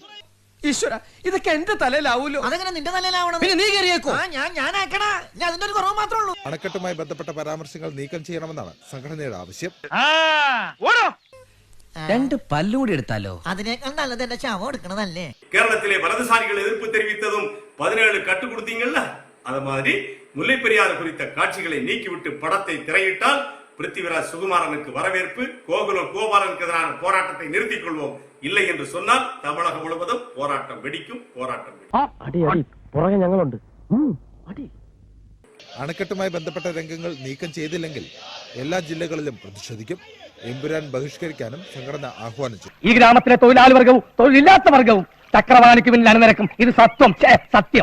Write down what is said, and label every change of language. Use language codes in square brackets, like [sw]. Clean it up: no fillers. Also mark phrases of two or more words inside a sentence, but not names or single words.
[ml] ഈശ്വര, ഇതൊക്കെ എന്റെ തലയിലാവൂലോ? അതെങ്ങനെ നിന്റെ തലയിലാവണം? പിന്നെ നീ കയറിയേക്കോ? ഞാനാക്കണാ. അതിന്റെ ഒരു കുറവ് മാത്രമേ ഉള്ളൂ. അണക്കെട്ടുമായി ബന്ധപ്പെട്ട പരാമർശങ്ങൾ നീക്കം ചെയ്യണമെന്നാണ് സംഘടനയുടെ ആവശ്യം. രണ്ട് പല്ലൂടി എടുത്താലോ? അതിനേക്കാൾ നല്ലത് എന്റെ ശവം എടുക്കണതല്ലേ? [ta] കേരളത്തിലെ വലതുசாரிகள் எதிர்ப்பு தெரிவித்ததும் 17 கட்டு கொடுத்தீங்கல்ல, அது மாதிரி முல்லைப்பெரியாறு குறித்த காட்சிகளை நீக்கிவிட்டு படத்தை திரையிட்டால் பிருத்திவிராஜ் சுகுமாரனுக்கு வரவேற்பு, கோகுலம் கோபாலனுக்கு எதிரான போராட்டத்தை நிறுத்திக் கொள்வோம். இல்லை என்று சொன்னால் தமிழகம் முழுவதும் போராட்டம் வெடிக்கும். [ml] അണക്കെട്ടുമായി ബന്ധപ്പെട്ട രംഗങ്ങൾ നീക്കം ചെയ്തില്ലെങ്കിൽ എല്ലാ ജില്ലകളിലും പ്രതിഷേധിക്കും. എമ്പുരാൻ ബഹിഷ്കരിക്കാനും സംഘടന ആഹ്വാനിച്ചു. ഈ ഗ്രാമത്തിലെ തൊഴിലാളി വർഗവും തൊഴിലില്ലാത്ത വർഗവും ചക്രവാണിക്ക് പിന്നിൽ അണിനിരക്കും. ഇത് സത്യം.